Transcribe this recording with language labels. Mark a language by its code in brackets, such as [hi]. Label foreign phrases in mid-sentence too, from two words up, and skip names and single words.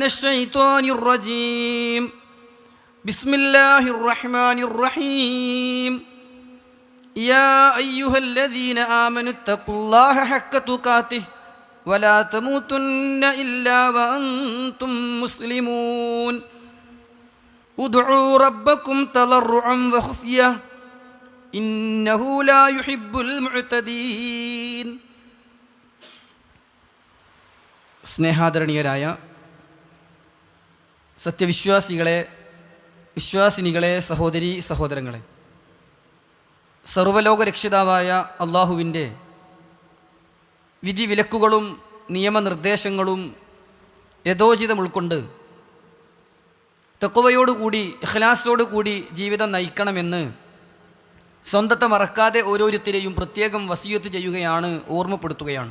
[ar] الشيطان الرجيم بسم الله الرحمن الرحيم يا أيها الذين آمنوا اتقوا الله حق تقاته ولا تموتن إلا وأنتم مسلمون ادعوا ربكم تضرعا وخفية إنه لا يحب المعتدين. [ml] സ്നേഹാദരണീയരായ സത്യവിശ്വാസികളെ, വിശ്വാസിനികളെ, സഹോദരീ സഹോദരങ്ങളെ, സർവ്വലോക രക്ഷിതാവായ അള്ളാഹുവിൻ്റെ വിധിവിലക്കുകളും നിയമനിർദ്ദേശങ്ങളും യഥോചിതം ഉൾക്കൊണ്ട് തഖ്വയോടുകൂടി ഇഖ്ലാസോടുകൂടി ജീവിതം നയിക്കണമെന്ന് സ്വന്തത്തെ മറക്കാതെ ഓരോരുത്തരെയും പ്രത്യേകം വസിയത്ത് ചെയ്യുകയാണ്, ഓർമ്മപ്പെടുത്തുകയാണ്.